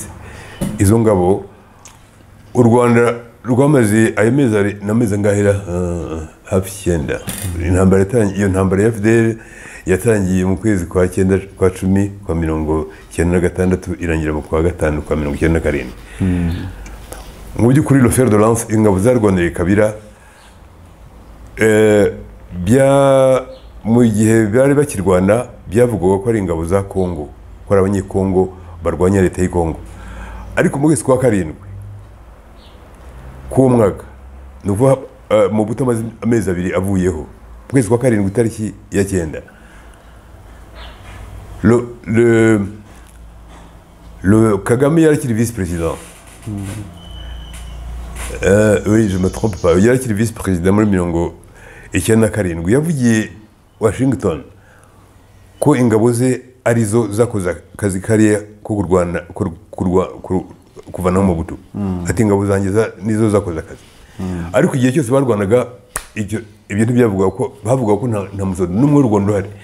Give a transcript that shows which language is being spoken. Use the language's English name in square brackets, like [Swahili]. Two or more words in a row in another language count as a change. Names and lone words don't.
[Kinyarwanda] Izo ngabo u Rwanda rwamaze ayo mezi angahera hafi 9. Iyo ntambara ya FDL yatangiye mu kwezi kwa 9 kwa 10 kwa 1996 irangira mu kwa 5 kwa 1997. Mu by'ukuri [French] le fer de lance [Kinyarwanda] ingabo zarwaniriye Kabila mu gihe bari bakirwana byavugwaga ko ari ingabo za Kongo, ko ari abanyekongo barwanya leta y'i Kongo. Ariko mu kwezi kwa 7 k'uwo mwaka, ni ukuvuga mu buto amaze amezi 2 avuyeho, mu kwezi kwa 7 itariki ya 9, le Kagame yari akiri vice-président. [French] Oui, je me trompe pas, [Kinyarwanda] yari akiri vice-président muri 1997. Yavugiye Washington ko ingabo ze arizo zakoze akazi kariya ko kurwana kuvanaho mu buto. Ati ingabo zanjye nizo zakoze akazi. Ariko igihe cyose barwanaga ibyo ntibyavuga ko bavuga ko nta musodo n'umwe w'u Rwanda uhari.